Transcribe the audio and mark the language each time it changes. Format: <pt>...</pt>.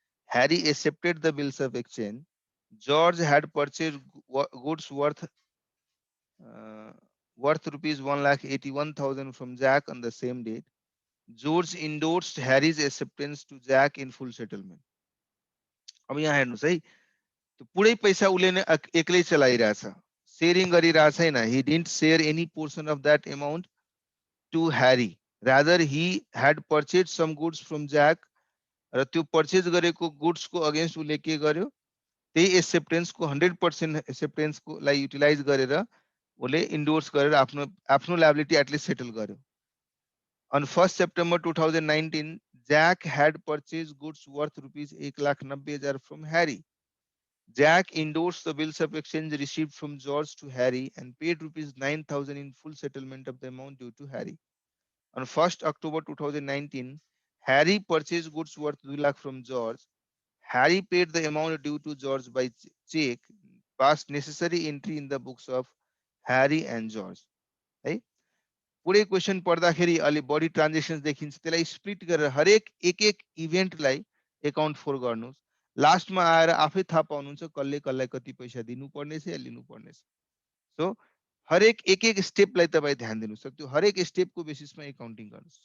<en>Harry accepted the bills of exchange. George had purchased goods worth rupees 1,81,000 from Jack on the same date. George endorsed Harry's acceptance to Jack in full settlement.</en> <ne>अब यहाँ हेर्नुस् है, त्यो पुरै पैसा उसले नै एक्लै चलाइरहेछ, शेयरिङ गरिरहेछ छैन।</ne> <en>he didn't share any portion of that amount to Harry. Rather, he had purchased some goods from Jack.</en> <ne>र त्यो पर्चेज गरेको गुड्स को अगेन्स्ट उसले के गर्यो, त्यही एक्सेप्टेन्स को 100% एक्सेप्टेन्स को लाई युटिलाइज गरेर उसले इन्डोर्स गरेर आफ्नो आफ्नो लायबिलिटी एटलिस्ट सेटल गर्यो।</ne> <en>On 1st September 2019, Jack had purchased goods worth rupees 1,90,000 from Harry. Jack endorsed the bills of exchange received from George to Harry and paid rupees 9,000 in full settlement of the amount due to Harry. On 1st October 2019, Harry purchased goods worth 2 lakh from George. Harry paid the amount due to George by check, passed necessary entry in the books of Harry and George.</en> <ne>है पुरै question पढ्दाखेरि अलि बढी transactions देखिन्छ, त्यसलाई split गरेर हरेक एक एक इभेन्टलाई एकाउन्ट फोर गर्नुहोस्। लास्टमा आएर आफै थाहा पाउनुहुन्छ कसले कसलाई कति पैसा दिनुपर्ने छ या लिनुपर्ने छ। सो हरेक एक एक स्टेपलाई तपाईँ ध्यान दिनुहोस्, त्यो हरेक स्टेपको बेसिसमा एकाउन्टिङ गर्नुहोस्।</ne>